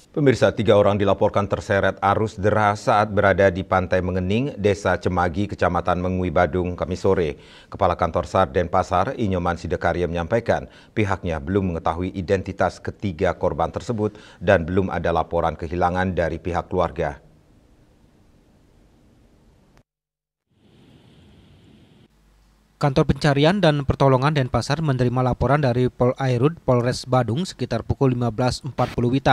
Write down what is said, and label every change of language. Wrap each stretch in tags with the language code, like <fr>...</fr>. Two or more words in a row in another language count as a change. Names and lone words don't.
<id>Pemirsa, 3 orang dilaporkan terseret arus deras saat berada di Pantai Mengening, Desa Cemagi, Kecamatan Mengui Badung, Kamis sore. Kepala Kantor SAR Denpasar, Inyoman Sidekarya menyampaikan pihaknya belum mengetahui identitas ketiga korban tersebut dan belum ada laporan kehilangan dari pihak keluarga. Kantor Pencarian dan Pertolongan Denpasar menerima laporan dari Polairut Polres Badung sekitar pukul 15.40 WITA.</id>